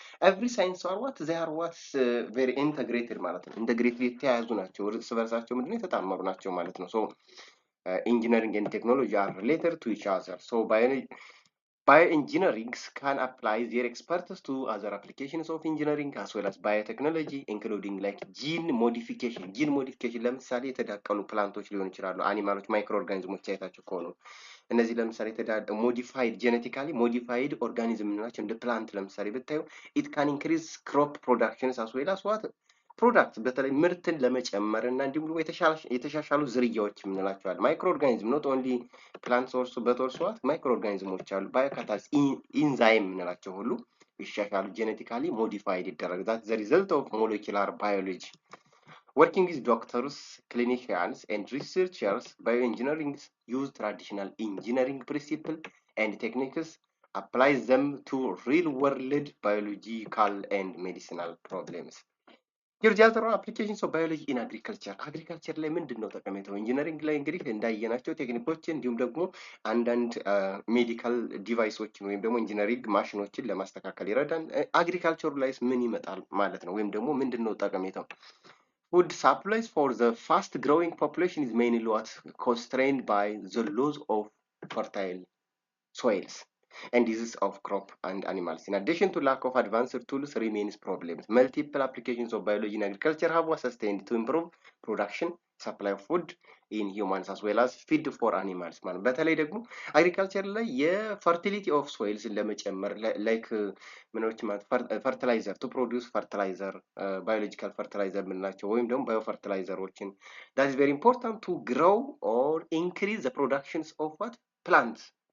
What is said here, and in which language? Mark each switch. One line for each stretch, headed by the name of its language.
English: Every science are what they are very integrated
Amharic: ማለት ነው። integrated የተያያዙ ናቸው። እርስ በርሳቸው ምንድነው የተጣመሩ ናቸው ማለት ነው።
English: So engineering and technology are related to each other. So bioengineering can apply their expertise to other applications of engineering as well as biotechnology, including like gene modification.
Amharic: Gene modification ለምሳሌ የተዳቀሉ ፕላንቶች ሊሆኑ ይችላሉ፣ አኒማሎች፣ ማይክሮ ኦርጋኒዝሞች አይታችሁ ከሆኑ እነዚህ ለምሳሌ ሞዲፋይድ ጄኔቲካሊ ሞዲፋይድ ኦርጋኒዝም ናቸው። እንደ ፕላንት ለምሳሌ ብታዩ
English: ኢት ካን ኢንክሪዝ ክሮፕ ፕሮዳክሽንስ አስ ዌል አስ ዋት ፕሮዳክት
Amharic: በተለይ ምርትን ለመጨመር እና እንዲሁም ደግሞ የተሻሻሉ ዝርያዎች የምንላቸዋል። ማይክሮ ኦርጋኒዝም
English: ኖት ኦንሊ ፕላንት ሶርስ በቶርስ ዋት
Amharic: ማይክሮ ኦርጋኒዝሞች አሉ። ባዮካታሊስ ኢንዛይም የምንላቸው ሁሉ ይሻሻሉ፣ ጄኔቲካሊ ሞዲፋይድ ይደረግ።
English: ዛት ዘ ሪዘልት ኦፍ ሞለኪላር ባዮሎጂ። Working with doctors, clinicians, and researchers, bioengineering use traditional engineering principles and techniques, applies them to real-world biological and medicinal problems. Here the other applications of biology in agriculture.
Amharic: Agriculture ላይ ምንድነው ጠቀሜታው? ኢንጂነሪንግ ላይ እንግዲህ እንዳየናቸው ቴክኒኮችን እንዲሁም ደግሞ አንዳንድ ሜዲካል ዲቫይሶችን ወይም ደግሞ ኢንጂነሪንግ ማሽኖችን ለማስተካከል ይረዳል። አግሪካልቸሩ ላይስ ምን ይመጣል ማለት ነው? ወይም ደግሞ ምንድነው ጠቀሜታው?
English: Food supplies for the fast-growing population is mainly what constrained by the loss of fertile soils and disease of crop and animals. In addition to lack of advanced tools remains problems. Multiple applications of biology in agriculture have sustained to improve production, supply of food in humans as well as feed for animals.
Amharic: ማለት በተለይ ደግሞ አግሪካልቸር ላይ የፈርቲሊቲ ኦፍ ሶይልስ ለመጨመር ላይክ ምኖች ማለት ፈርቲላይዘር ቱ ፕሮዲውስ ፈርቲላይዘር ባዮሎጂካል ፈርቲላይዘር የምንላቸው ወይም ደግሞ ባዮፈርቲላይዘሮችን
English: that is very important to grow or increase the productions of what plants.